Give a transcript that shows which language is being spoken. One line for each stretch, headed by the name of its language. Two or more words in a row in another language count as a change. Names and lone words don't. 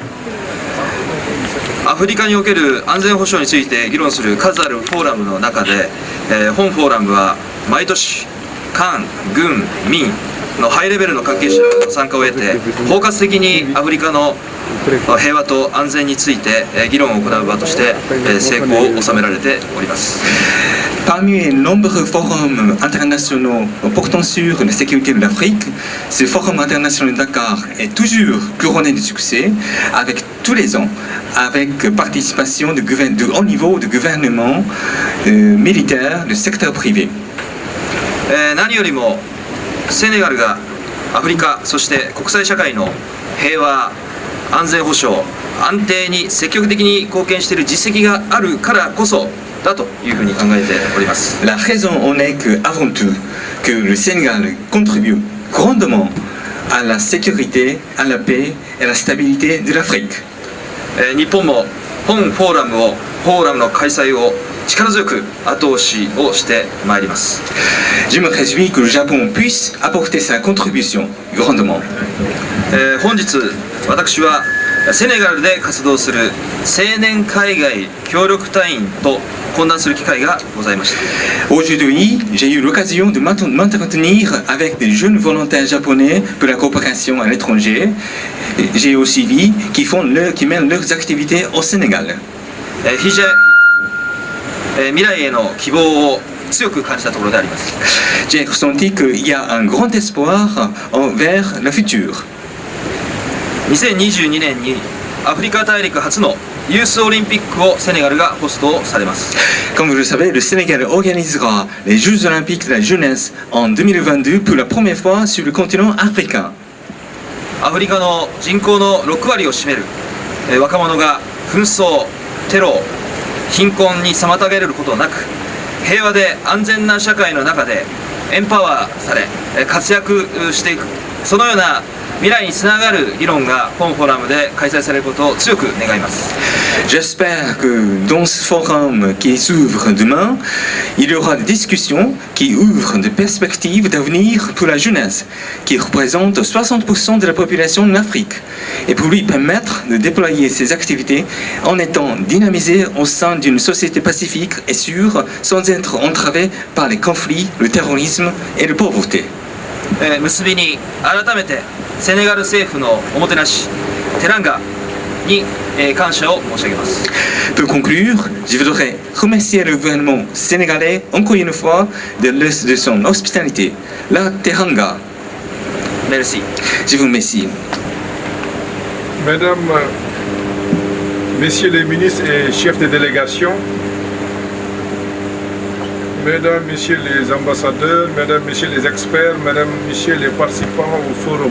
Japanese: アフリカにおける安全保障について議論する数あるフォーラムの中で、本フォーラムは毎年官、軍、民のハイレベルの関係者の参加を得て包括的にアフリカの平和と安全について議論を行う場として成功を収められております。
French: Parmi les nombreux forums internationaux portant sur la sécurité de l'Afrique, ce forum international de Dakar est toujours couronné de succès, avec tous les ans, avec participation de haut niveau de gouvernements militaires, du secteur privé.
Japanese: 何よりもセネガルがアフリカそして国際社会の平和安全保障安定に積極的に貢献している実績があるからこそだというふうに考えております。
French: La raison en est que, avant tout, que le Sénégal contribue grandement à la sécurité, à la paix et à la stabilité de l'Afrique.
Japanese: 日本も本フォーラムの開催を力強く後押しをしてまいります。
French: Je me réjouis que le Japon puisse apporter sa contribution grandement.
Japanese: 本日私はセネガルで活動する青年海外協力隊員と懇談する機会がございました。
French: Aujourd'hui, j'ai eu l'occasion de m'entretenir avec des jeunes volontaires japonais pour la coopération à l'étranger. J'ai aussi vu qui mènent leurs activités au Sénégal.
Japanese: 未来への希望を強く感じたところであります。
French: J'ai ressenti qu'il y a un grand espoir vers le futur.
Japanese: 2022 年にアフリカ大陸初のユースオリンピックをセネガルがホストされます。
French: Comme vous le savez, le Sénégal organisera les Jeux olympiques de la jeunesse en 2022 pour la première fois sur le continent africain.
Japanese: アフリカの人口の6割を占める若者が紛争、テロ、貧困に妨げられることなく平和で安全な社会の中でエンパワーされ活躍していく、そのような未来につながる議論が本フォーラムで開催されることを強く願います。
French: J'espère que dans ce forum qui s'ouvre demain, il y aura des discussions qui ouvrent des perspectives d'avenir pour la jeunesse, qui représente 60% de la population de l'Afrique, et pour lui permettre de déployer ses activités en étant dynamisé au sein d'une société pacifique et sûre, sans être entravé par les conflits, le terrorisme et la pauvreté.
Japanese: 結びに改めてセネガル政府のおもてなしテランガに感謝を申し上げます。
French: Pour conclure, je voudrais remercier le gouvernement sénégalais encore une fois de son hospitalité. La Teranga. Merci. Je vous remercie. Mesdames, Messieurs les ministres et chefs de délégation, Mesdames, Messieurs les ambassadeurs, Mesdames, Messieurs les experts, Mesdames, Messieurs les participants au forum.